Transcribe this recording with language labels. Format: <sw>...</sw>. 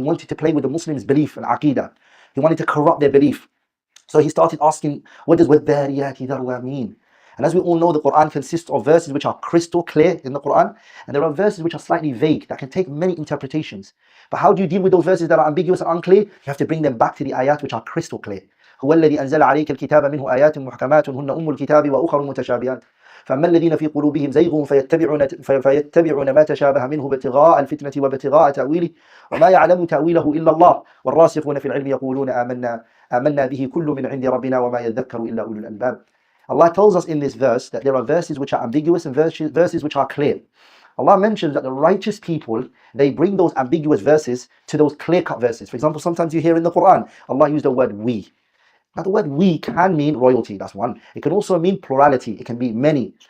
<en>He wanted to play with the Muslims' belief and aqidah. He wanted to corrupt their belief. So he started asking, what does</en> <ar>وَالذَّارِيَاتِ ذَرْوًا</ar> <en>mean? And as we all know, the Quran consists of verses which are crystal clear in the Quran, and there are verses which are slightly vague that can take many interpretations. But how do you deal with those verses that are ambiguous and unclear? You have to bring them back to the ayat which are crystal clear.</en> <ar>هو الذي أنزل عليك الكتاب منه آيات محكمات هن أم الكتاب وأخر متشابهات فأما الذين في قلوبهم زيغ فيتبعون ما تشابه منه ابتغاء الفتنة وابتغاء تأويله وما يعلم تأويله إلا الله والراسخون في العلم يقولون آمنا به كل من عند ربنا وما يذكر إلا أولو الألباب.</ar> <en>Allah tells us in this verse that there are verses which are ambiguous and verses which are clear. Allah mentions that the righteous people, they bring those ambiguous verses to those clear-cut verses. For example, sometimes you hear in the Quran, Allah used the word we. Now the word we can mean royalty, that's one. It can also mean plurality, it can be many.</en>